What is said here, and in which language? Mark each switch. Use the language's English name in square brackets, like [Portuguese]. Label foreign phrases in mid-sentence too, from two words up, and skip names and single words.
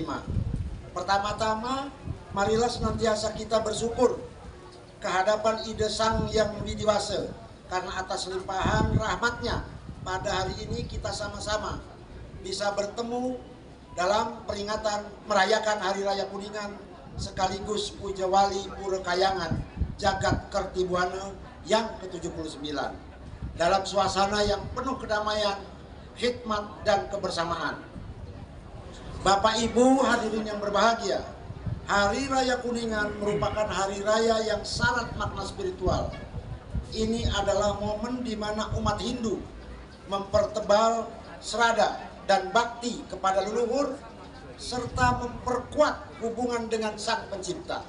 [Indonesian] Pertama-tama, marilah senantiasa kita bersyukur kehadapan Ide Sang Yang Widiwasa karena atas limpahan rahmatnya pada hari ini kita sama-sama bisa bertemu dalam peringatan merayakan Hari Raya Kuningan sekaligus Puja Wali Pura Kayangan Jagat Kertibuana yang ke-79 dalam suasana yang penuh kedamaian, hikmat dan kebersamaan. Bapak Ibu hadirin yang berbahagia, Hari Raya Kuningan merupakan hari raya yang syarat makna spiritual. Ini adalah momen di mana umat Hindu mempertebal serada dan bakti kepada leluhur serta memperkuat hubungan dengan Sang Pencipta.